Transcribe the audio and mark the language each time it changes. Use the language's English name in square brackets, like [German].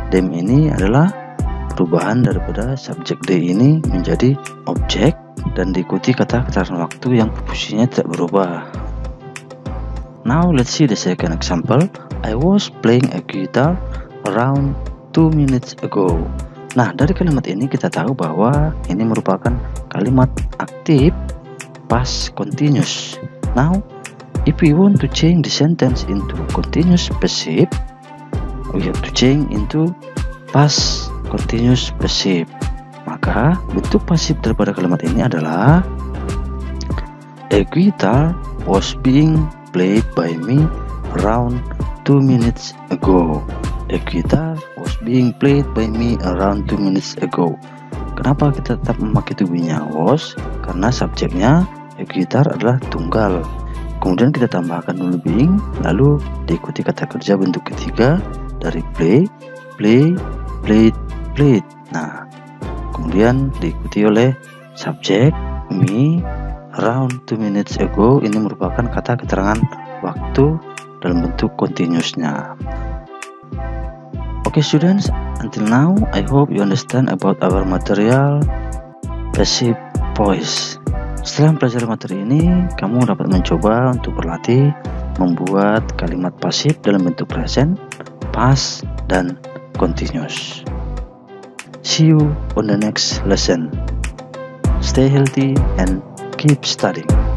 [Indonesian] Them ini adalah perubahan daripada subjek they ini menjadi objek dan diikuti kata keterangan waktu yang posisinya tidak berubah. [English] Now let's see the second example. I was playing a guitar around 2 minutes ago. [Indonesian] Nah, dari kalimat ini kita tahu bahwa ini merupakan kalimat aktif past continuous. [English] Now, if we want to change the sentence into continuous passive, we have to change into past continuous passive. [Indonesian] Maka bentuk pasif daripada kalimat ini adalah [English] a guitar was being played by me around 2 minutes ago. A guitar was being played by me around 2 minutes ago. [Indonesian] Kenapa kita tetap memakai to be-nya was? Karena subjeknya a guitar adalah tunggal. Kemudian kita tambahkan dulu being, lalu diikuti kata kerja bentuk ketiga dari play, play, played, played. Nah, kemudian diikuti oleh subjek [English] me around 2 minutes ago. [Indonesian] Ini merupakan kata keterangan waktu dalam bentuk continuousnya. [English] Okay students, until now I hope you understand about our material passive voice. [Indonesian] Setelah mempelajari materi ini, kamu dapat mencoba untuk berlatih membuat kalimat pasif dalam bentuk present, past, dan continuous. [English] See you on the next lesson. Stay healthy and keep studying.